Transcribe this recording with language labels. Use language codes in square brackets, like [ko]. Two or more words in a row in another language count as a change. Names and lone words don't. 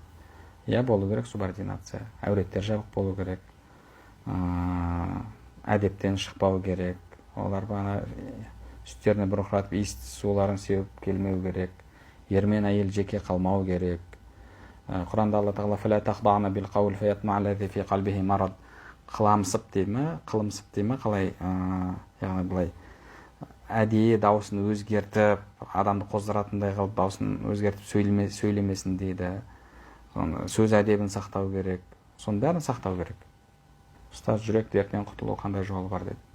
[kk] Иә, болу керек субординация. Әуреттер жабық болу керек. Әдептен шықпау керек. Олар бана үстеріне бұрқыратып иісті суларын сеуіп келмеу керек. Ер мен әйел жеке қалмау керек. Құранда Алла Тағала [ar] «فلا تخضعن بالقول فيطمع الذي في قلبه مرض». [kk] Қыламсып дейме, қылымсып дейме, қалай, яғни былай әдейі дауысын өзгертіп, адамды қоздыратындай қылып дауысын өзгертіп сөйлемесін дейді. Сөз әдебін сақтау керек. Соның бәрін сақтау керек. Ұстаз, жүрек дертінен құтылу қандай жолы бар деді.